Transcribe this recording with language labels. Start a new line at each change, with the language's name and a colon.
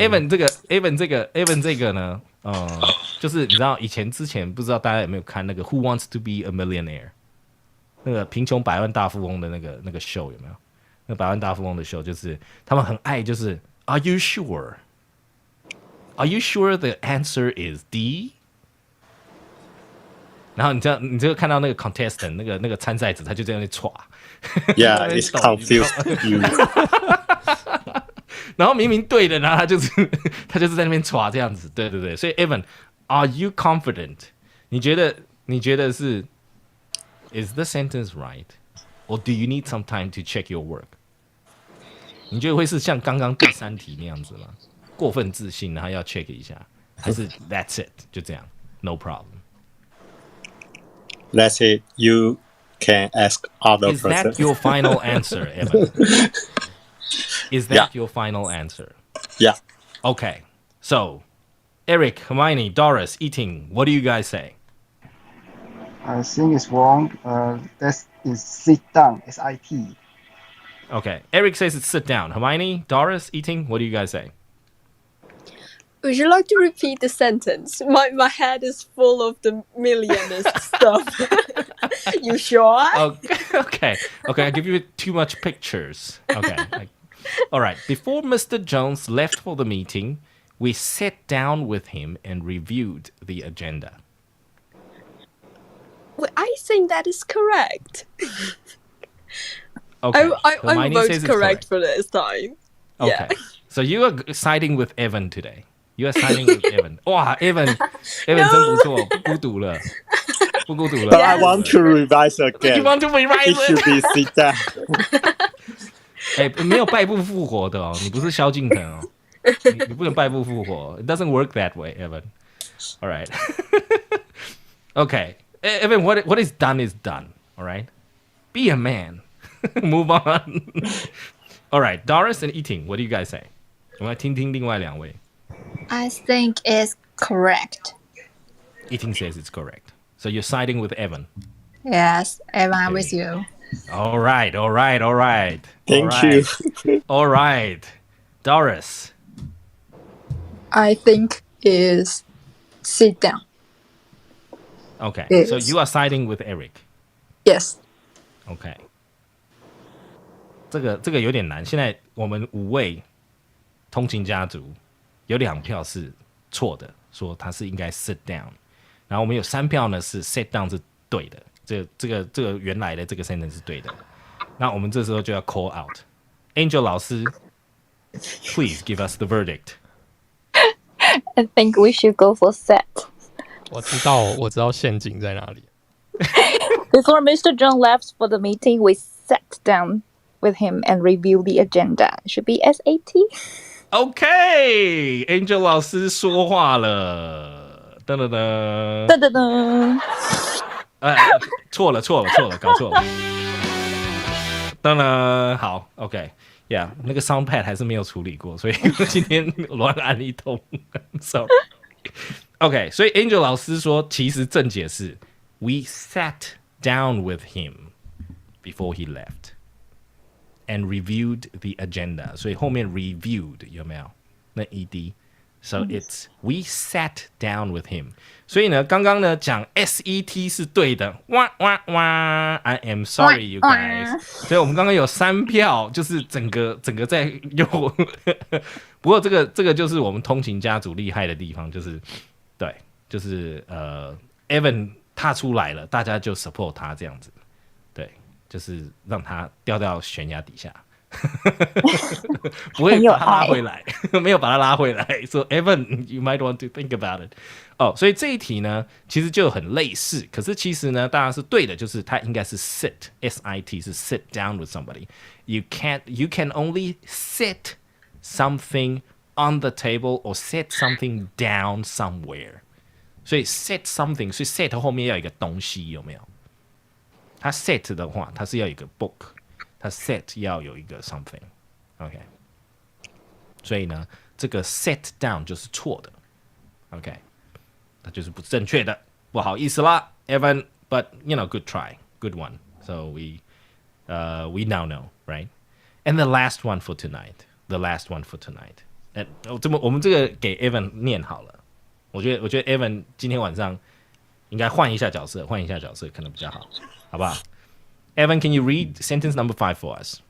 Chinese: Evan 这个呢，就是你知道之前不知道大家有没有看那个 Who Wants to Be a Millionaire 那个贫穷百万大富翁的那个 show 有没有？那百万大富翁的 show 就是他们很爱就是
English: Are you sure? Are you sure the answer is D?
Chinese: 然后你就看到那个 contestant 那个参赛者，他就在那里歘。
English: Yeah, it's confused you.
Chinese: 然后明明对的，然后他就是在那边歘这样子，对对对。
English: 所以 Evan，Are you confident？
Chinese: 你觉得是
English: Is the sentence right? Or do you need some time to check your work?
Chinese: 你觉得会是像刚刚第3题那样子吗？过分自信，然后要 check 一下，还是
English: That's it
Chinese: 就这样
English: No problem? That's it. You can ask other Is person. that your final answer, Evan? Is that Yeah. your final answer? Yeah. Okay. So, Eric, Hermione, Doris, Eating, what do you guys say? I think it's wrong. That is sit down. SIT. Okay. Eric says it's sit down. Hermione, Doris, Eating, what do you guys say? Would you like to repeat the sentence? My head is full of the millionaires stuff. You sure? Okay. I give you too much pictures. Okay. All right. Before Mr. Jones left for the meeting, we sat down with him and reviewed the agenda. Well, I think that is correct. Okay. I'm Hermione both says it's correct for this time. Okay. Yeah. So you are siding with Evan today. You are siding with Evan.
Chinese: 哇 ，Evan 真不错，不孤独了。
English: But I want to revise again. You want to revise It should be sit down.
Chinese: 没有败部复活的哦，你不是萧敬腾哦，你不能败部复活。
English: It doesn't work that way, Evan. All right. Okay, Evan, what is done is done. All right. Be a man. Move on. All right, Doris and Eating, what do you guys say?
Chinese: 我们来听听另外2位。
English: I think it's correct. Eating says it's correct. So you're siding with Evan. Yes, Evan, I'm with you. All right. Thank you. All right. Doris. I think is sit down. Okay. Yes. So you are siding with Eric. Yes.
Chinese: OK， 这个有点难。现在我们5位通勤家族有2票是错的，说他是应该 sit down， 然后我们有3票呢是 sit down 是对的，这个原来的这个 sentence 是对的。那我们这时候就要
English: call out。Angel 老师 ，please give us the verdict. I think we should go for set.
Chinese: 我知道陷阱在哪里。
English: Before Mr. John left for the meeting, we sat down with him and reviewed the agenda. Should be SAT.
Chinese: OK，Angel 老师说话了，噔噔噔，噔噔噔，错了，搞错了，噔噔，好 ，OK，Yeah， 那个 soundpad 还是没有处理过，所以今天乱按一通，
English: sorry。
Chinese: OK， 所以 Angel 老师说，其实正解是
English: We sat down with him before he left and reviewed the agenda，
Chinese: 所以后面 reviewed 有没有？
English: 那 ed。So it's we sat down with him。
Chinese: 所以呢，刚刚呢讲 SET 是对的，哇哇哇 ！
English: I am sorry, you guys。
Chinese: 所以我们刚刚有3票，就是整个在用。不过这个就是我们通勤家族厉害的地方，就是对，就是Evan 踏出来了，大家就 support 他这样子，对，就是让他掉到悬崖底下。不会把他拉回来，没有把他拉回来。
English: 说 Evan, you might want to think about it。
Chinese: 所以这一题呢，其实就很类似。可是其实呢，当然是对的，就是它应该是 sit，S-I-T 是 sit down with somebody。
English: You can only sit something on the table or set something down somewhere。
Chinese: 所以 set something， 所以 set 后面要有一个东西，有没有？它 set 的话，它是要有一个 book。它 set 要有一个 something，OK， 所以呢，这个 set down 就是错的 ，OK， 它就是不正确的，不好意思啦 ，Evan，
English: but you know, good try, good one. So we now know, right? And the last one for tonight, the last one for tonight.
Chinese: 我们这个给 Evan 念好了，我觉得 Evan 今天晚上应该换一下角色可能比较好，好不好？Evan,
English: can you read sentence number 5 for us?